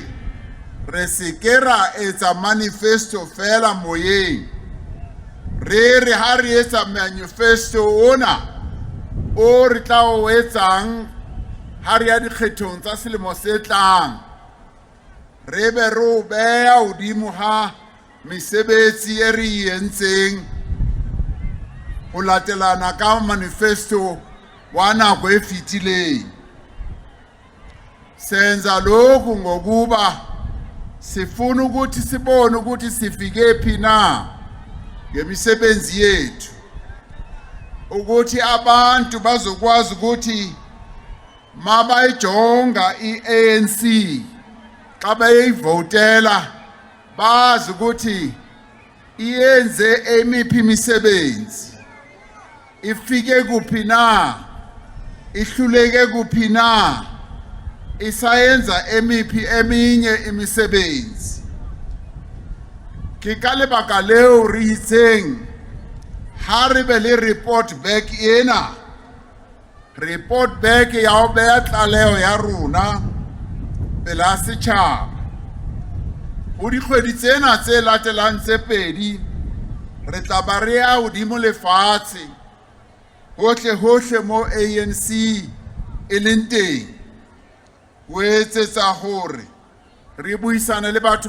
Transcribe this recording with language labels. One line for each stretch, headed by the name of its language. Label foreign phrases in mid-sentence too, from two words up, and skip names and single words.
Southern Sotho: re se ke ra etsa manifesto fela moyeng re ha re etsa manifesto ona o re tla o etsang ha re ya dikgethong tsa selemo se tlang re be ro beya hodimo ha mesebetsi e re entseng ho latelana ka manifesto wa nako e fitileng
Zulu: senza lokhu ngokuba sifuna ukuthi sibone ukuthi sifike phi na ngemisebenzi yethu ukuthi abantu bazokwazi ukuthi
Xhosa: mabayijonga iANC xa beyivotela
Zulu: bazi ukuthi iyenze emiphi imisebenzi ifike kuphi na ihluleke kuphi na isayenza emiphi eminye imisebenzi
Southern Sotho: ke ka lebaka leo re itseng ha re be le
English: report back
Southern Sotho: ena
English: report back
Southern Sotho: ya ho beya tlaleho ya rona pela setjhaba ho dikgwedi tsena tse latelang tse pedi re tla ba re ya hodimo lefatshe hohle mo ANC e leng teng ho etsetsa hore re buisane le batho